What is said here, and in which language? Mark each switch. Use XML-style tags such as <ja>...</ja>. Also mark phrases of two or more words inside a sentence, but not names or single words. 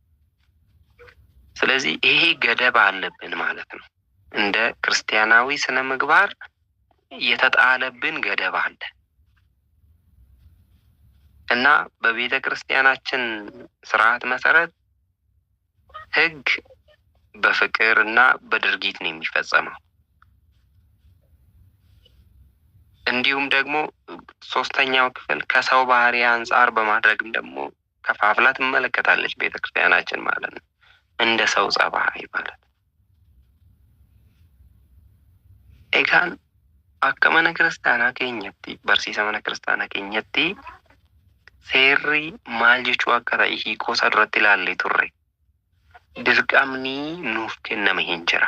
<am>ስለዚህ ይሄ ገደብ አለብን ማለት ነው። እንደ ክርስቲያናዊ ስነ ምግባር የተጣለብን ገደብ አለ እና በቤተ ክርስቲያናችን ስርዓት መሰረት ሕግ በፍቅርና በድርጊት ነው የሚፈጸመው። እንዲሁም ደግሞ ሶስተኛው ክፍል ከሰው ባህሪ አንፃር በማድረግም ደግሞ ከፋፍላ ትመለከታለች ቤተ ክርስቲያናችን ማለት ነው። እንደ ሰው ጸባይ ማለት</am> <om>egaan akka mana kiristaanaa keenyatti barsiisa mana kiristaanaa keenyatti seerri maal jechuu akka ta'e hiikoo isaa duratti ilaallee turre. Dirqamni nuuf kenname hin jira.</om>